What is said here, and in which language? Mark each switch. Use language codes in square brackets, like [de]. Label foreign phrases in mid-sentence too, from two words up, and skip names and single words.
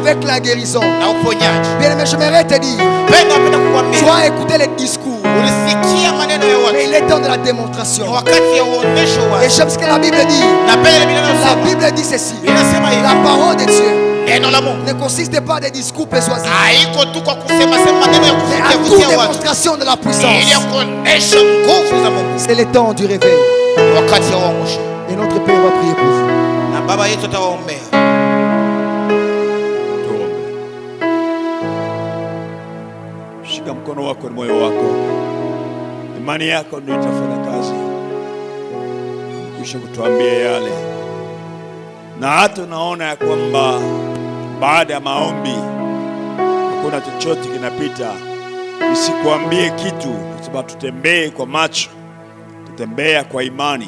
[fr] avec la guérison. [sw] na uponyaji. [fr] Bien-aimé, j'aimerais te dire, [sw] Pendo, napenda [fr] tu [sw] kukwambia, [fr] as écouté les discours, [sw] ulisikia maneno ya [fr] mais [sw] watu, [fr] il est temps de la [sw] ni [fr] démonstration. [sw] wakati ya uonesho [fr] Et [sw] wazi. [fr] j'aime ce que la Bible dit. [sw] Napenda Biblia [fr] La [sw] inasema, [fr] Bible dit ceci. [sw] inasema hivi, [fr] La parole de Dieu [sw] neno la Mungu [fr] ne consiste pas des discours persuasifs, [sw] haiko tu kwa kusema sema maneno ya [fr] mais à [sw] kuvutia [fr] toute [sw] vutia watu, [fr] démonstration de la [sw] ili ya [fr] puissance. [sw] kuonesha nguvu za Mungu. [fr] C'est le temps du réveil. [sw] Ni wakati ya uamsho, [fr] Et notre Père va prier pour vous. [sw] na baba yetu atawaombea. Tuombe. Shika mkono wako na moyo wako, imani yako ndio itafanya kazi. Kisha kutuambia yale na hata unaona ya kwamba baada ya maombi hakuna chochote kinapita, isikuambie kitu, kwa sababu tutembee kwa macho, tutembea kwa imani.